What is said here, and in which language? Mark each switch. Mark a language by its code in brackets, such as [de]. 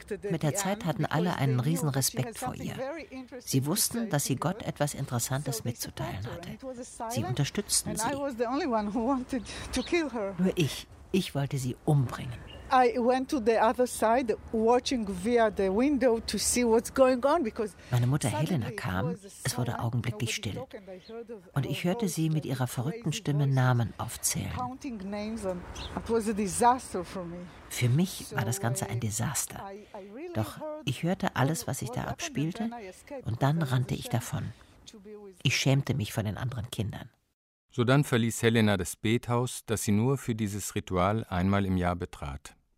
[de] Mit der Zeit hatten alle einen riesen Respekt vor ihr. Sie wussten, dass sie Gott etwas Interessantes mitzuteilen hatte. Sie unterstützten sie. Nur ich wollte sie umbringen. [en] I went to the other side, watching via the window to see what's going on. Because [de] meine Mutter Helena kam, es wurde augenblicklich still. Und ich hörte sie mit ihrer verrückten Stimme Namen aufzählen. [en] Counting names, and it was a disaster for me. [de] Für mich war das Ganze ein Desaster. Doch ich hörte alles, was sich da abspielte, und dann rannte ich davon. Ich schämte mich vor den anderen Kindern. So dann verließ Helena das Bethaus, das sie nur für dieses Ritual einmal im Jahr betrat.